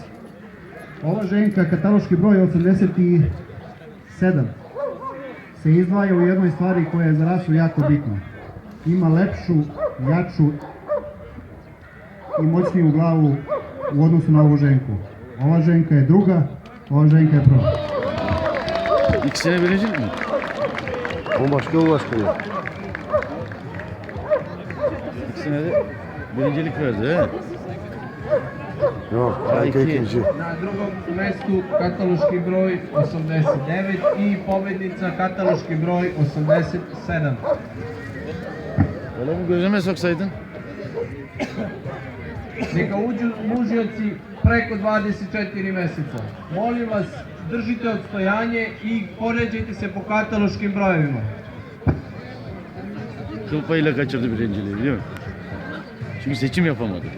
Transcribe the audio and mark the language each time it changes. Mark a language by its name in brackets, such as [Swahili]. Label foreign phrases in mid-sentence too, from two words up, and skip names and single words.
[Serbian] Ova ženka, kataloški broj 87, se izdvaja u jednoj stvari koja je za rasu jako bitna. Ima lepšu, jaču i moćniju glavu u odnosu na ovu ženku. Ova ženka je druga, ova ženka je prva. [Turkish] İkisine bilecek mi? O başka o başka ya. İkisine de birincilik verdi he. Yok, Rajka ikinci. [Serbian] Na drugom mestu kataloški broj 89 i pobednica kataloški broj 87. [Turkish] Öyle mi gözüme soksaydın? [Serbian] Neka uđu mužioci preko 24 meseca. Molim vas, držite odstojanje i poređajte se po kataloškim brojevima. [Turkish] Kıl payıyla kaçırdı birinciliği biliyor musun? Çünkü seçim yapamadı.